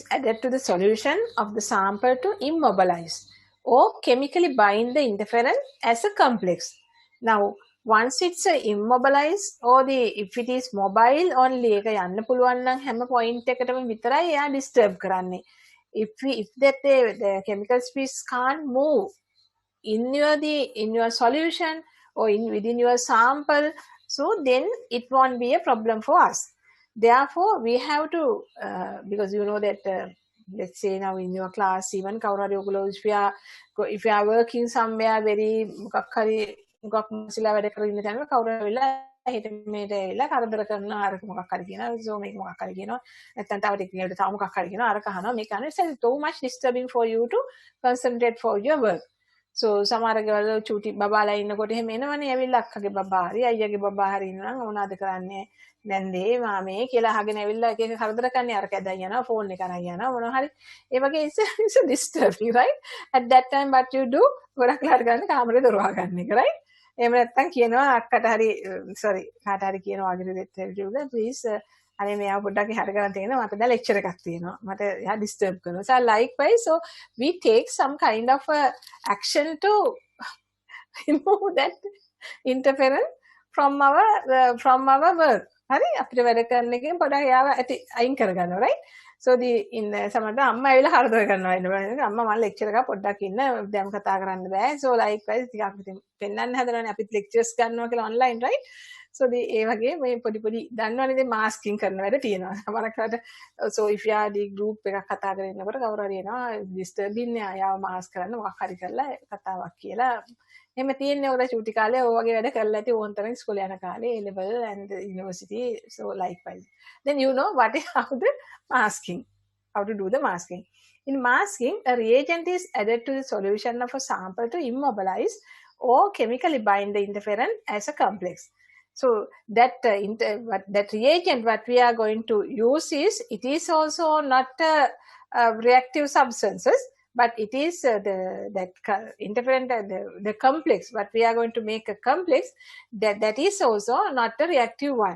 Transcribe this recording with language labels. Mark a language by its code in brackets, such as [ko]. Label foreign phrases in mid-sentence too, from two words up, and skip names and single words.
[en] added to the solution of the sample to immobilize or chemically bind the interferent as a complex. Now, once it's immobilized or if it is mobile only, [si] එක යන්න පුළුවන් නම් හැම point එකටම විතරයි එයා disturb කරන්නේ. [en] If the chemical species can't move in your solution or within your sample, so then it won't be a problem for us. Therefore, we have to, because you know that, let's say now in your class, even if you are working somewhere very [si] හිට මේට ඇවිල්ලා කරදර කරනවා අරක මොකක් හරි කියනවා [en] so [si] මේක මොකක් හරි කියනවා නැත්නම් තව ටෙක්නිකල් තව මොකක් හරි කියනවා අරක අහනවා මේක අහනවා [en] it's so much disturbing for you to concentrate for your work. [si] So සමහර ගෙවල් චූටි බබාලා ඉන්නකොට එහෙම එනවනේ ඇවිල්ලා අක්කගේ බබා හරි අයියාගේ බබා හරි ඉන්නවා මොනවද කරන්නේ නැන්දේ මාමේ කියලා අහගෙන ඇවිල්ලා එක එක කරදර කරන්නේ අර කැදයි යනවා ෆෝන් එක අරන් යනවා මොනවා හරි ඒ වගේ [en] it's disturbing, right? At that time what you do [si] ගොඩක් ලාට ගන්න කාමරේ දොර වහගන්න එක, [en] right? [si] එහෙම නැත්තම් කියනවා අක්කට හරි sorry කාට හරි කියනවා වගේ please අනේ මෙයා පොඩ්ඩක් හරි කරන් තියෙනවා මට දැන් ලෙක්චර් එකක් තියෙනවා මට එයා disturb කරනවා. [en] So likewise, so we take some kind of action to remove that interference from our work. [si] හරි අපිට වැඩ කරන එකෙන් පොඩ්ඩක් එයාව අයින් කරගන්නවා, right? So සමහරවිට අම්මා ඇවිල්ලා හරදර කරනවා ඉන්න අම්මා මම ලෙක්චර් එකක් පොඩ්ඩක් ඉන්න දැන් කතා කරන්න බෑ. [en] So likewise [si] ටිකක් ඉතින් පෙන්නන්න හදනවානේ අපිත් lectures ගන්නවා කියලා online, right? So ඒ වගේ මේ පොඩි දන්නවනේ දැන් මාස්කින් කරන වැඩ තියෙනවා. සමහරකට [en] so if you are the group [si] එකක් කතා කරගෙන ඉන්නකොට කවුරු හරි එනවා disturb ඉන්නේ ආයව මාස්ක් කරන්න මොකක් හරි කරලා කතාවක් කියලා එහෙම තියෙන්නේ ඔය චූටි කාලේ ඔය වගේ වැඩ කරලා ඇති ඕන් තරම් ඉස්කෝලේ යන කාලේ [en] A level and university, so likewise then you know what is how to do the masking. In masking, a reagent is added to the solution of a sample to immobilize or chemically bind the interferent as a complex. So that reagent what we are going to use it is also not reactive substances, but it is that interferent the complex what we are going to make a complex that is also not a reactive one.